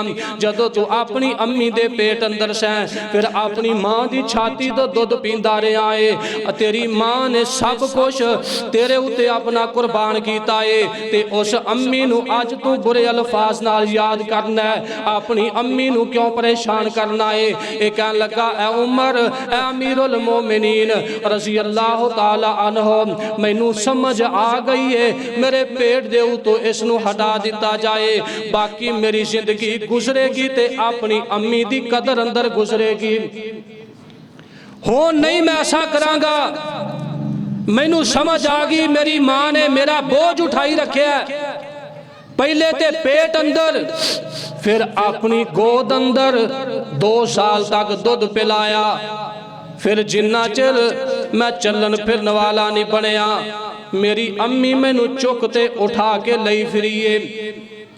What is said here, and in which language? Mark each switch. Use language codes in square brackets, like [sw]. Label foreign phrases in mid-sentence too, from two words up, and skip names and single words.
[pa] جدوں تو اپنی امی دے پیٹ اندر سی، پھر اپنی ماں دی چھاتی توں دودھ پیندا رہا ہے، تیری ماں نے سب کچھ تیرے اتے اپنا قربان کیا ہے، تے اس امی نوں اج تو برے الفاظ نال یاد کرنا ہے، اپنی امی نوں کیوں پریشان کرنا ہے? یہ کہن لگا اے عمر اے امیرالمومنین [ar] رضي الله تعالى عنه, [pa] مینوں سمجھ آ گئی ہے، میرے پیٹ دے اتوں اسنوں ہٹا دتا جائے، باقی میری زندگی گزرے گی تے اپنی امی دی قدر اندر گزرے گی. ہو نہیں میں ایسا کراں گا، مینوں سمجھ آ گئی میری ماں نے میرا بوجھ اٹھائی رکھا ہے، پہلے تے پیٹ اندر پھر اپنی گود اندر 2 سال تک دودھ پلایا، پھر جنا چر میں چلن پھرن والا نہیں بنیا، میری امی مینوں چک تے اٹھا کے لئی پھریے.